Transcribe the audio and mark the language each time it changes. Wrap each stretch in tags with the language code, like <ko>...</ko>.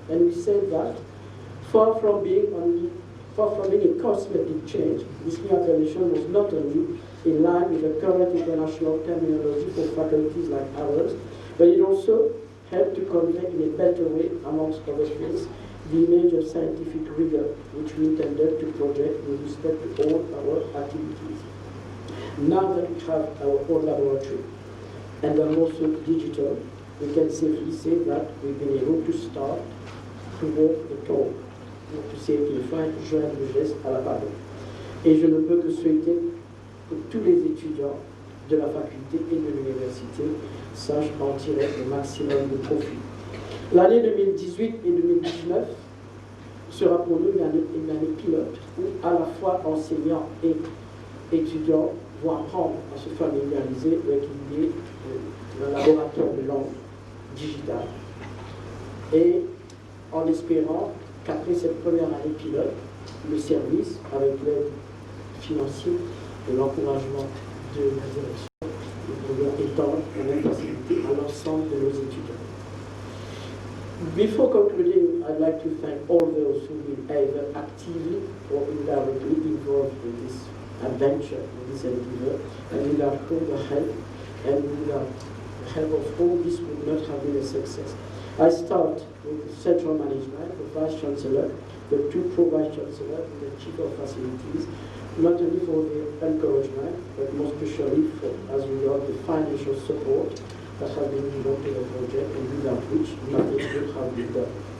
<en>And we said that, far from being a cosmetic change, this new appellation was not only in line with the current international terminology for faculties like ours, but it also helped to convey in a better way, amongst other things, the image of scientific rigor which we intended to project with respect to all our activities. Now that we have our own laboratory and are also digital, we can safely say that we've been able to start to walk the talk, to say</en> <fr>qu'il faut joindre le geste à la parole. Et je ne peux que souhaiter que tous les étudiants de la faculté et de l'université sachent en tirer le maximum de profit. L'année 2018 et 2019 sera pour nous une année pilote où à la fois enseignants et étudiants vont apprendre à se familiariser avec l'idée d'un laboratoire de langue digitale. Et en espérant qu'après cette première année pilote, le service, avec l'aide financière et l'encouragement de la direction, nous pourrons étendre la même facilité à l'ensemble de nos étudiants.</fr> <en>Before concluding, I'd like to thank all those who will either actively or indirectly involved in this adventure, in this endeavor, and without whom the help and without the help of whom this would not have been a success. I start with the central management, the Vice Chancellor, the two Pro-Vice Chancellors, and the Chief of Facilities, not only for the encouragement, but more especially for, as regards the financial support that has been given to the project and without which nothing would have been done.</en>